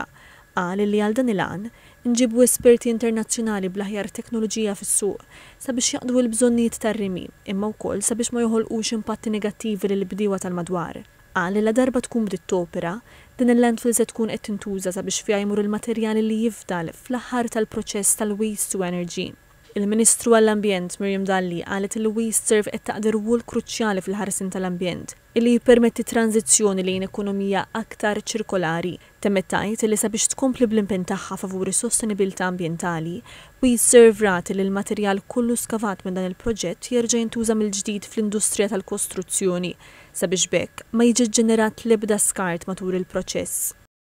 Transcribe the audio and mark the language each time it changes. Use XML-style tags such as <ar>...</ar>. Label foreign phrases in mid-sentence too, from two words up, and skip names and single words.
<mt>Qal li għal dan il-għan nġibu esperti internazzjonali bl-aħjar teknoloġija fis-suq sabiex jaqdu l-bżonnijiet tar-rimi, imma wkoll sabiex ma joħolqux impatti negattivi lill-bdiewa tal-madwar. Qal li la darba tkun bdiet topera, din il-landfill se tkun qed tintuża sabiex fiha jmur il-materjali li jifdal fl-aħħar tal-proċess tal-</mt> <en>waste to energy.</en> <mt>Il-Ministru għall-Ambjent Miriam Dalli qalet li WasteServe qed taqdi rwol kruċjali fil-ħarsin tal-ambjent illi jippermetti tranzizzjoni lejn ekonomija aktar ċirkolari. Temmet tgħid li sabiex tkompli bl-impenn tagħha favuri s-sostenibilità ambjentali, WasteServe rati li l-materjal kollu skavat minn dan il-proġett jerġa' jintuża mill-ġdid fl-industrija tal-kostruzzjoni sabiex bekk ma jiġi ġenerat l-ebda skart matul il-proċess.</mt>